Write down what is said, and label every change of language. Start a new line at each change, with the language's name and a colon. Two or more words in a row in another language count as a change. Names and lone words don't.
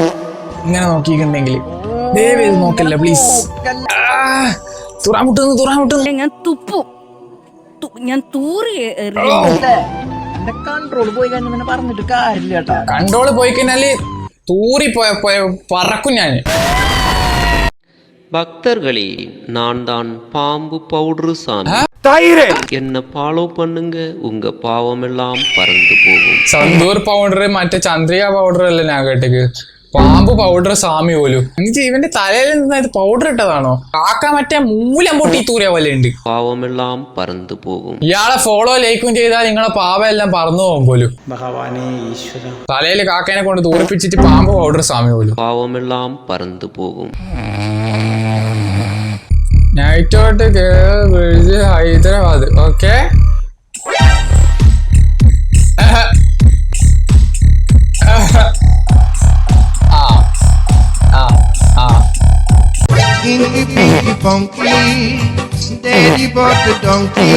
Malayalam: ഇങ്ങനെ നോക്കിയിട്ടുണ്ടെങ്കിൽ ദയവ് ചെയ്ത് നോക്കല്ല പ്ലീസ്. തുറാമുട്ടുന്നു ഞാൻ തൂറി എന്റെ കൺട്രോൾ പോയി കഴിഞ്ഞ പറഞ്ഞിട്ട് കാര്യമില്ല കേട്ടാ. കൺട്രോള് പോയി കഴിഞ്ഞാല് പറക്കും ഞാന്.
Tamil: பக்தர்களே, நான் தான் பாம்பு பவுடர் சாமி. என்ன ஃபாலோ பண்ணுங்க, உங்க பாவமெல்லாம் பறந்து போகும்.
Malayalam: സന്തൂർ പൗഡർ മറ്റേ ചന്ദ്രിക പൗഡർ അല്ലേ ഞാൻ കേട്ടേക്ക്. പാമ്പ് പൗഡർ സാമി പോലും. എന്നിട്ട് ഇവന്റെ തലയിൽ നിന്ന് പൗഡർ ഇട്ടതാണോ? കാക്ക മറ്റേ മൂലം പൊട്ടി തൂരിയ പോലെ ഉണ്ട്.
Tamil: பாவமெல்லாம் பறந்து போகும்.
Malayalam: ഇയാളെ ഫോളോ ലൈക്കും ചെയ്താൽ നിങ്ങളെ പാവ എല്ലാം പറന്നു പോകും പോലും. തലയിൽ കാക്കേനെ കൊണ്ട് തൂറിപ്പിച്ചിട്ട് പാമ്പ് പൗഡർ സാമി പോലും.
Tamil: பாவமெல்லாம் பறந்து போகும்.
Malayalam: നൈറ്റോട്ട് ഹൈദരാബാദ്. ഓക്കെ
English: Inky Pinky Funky, Daddy bought the donkey.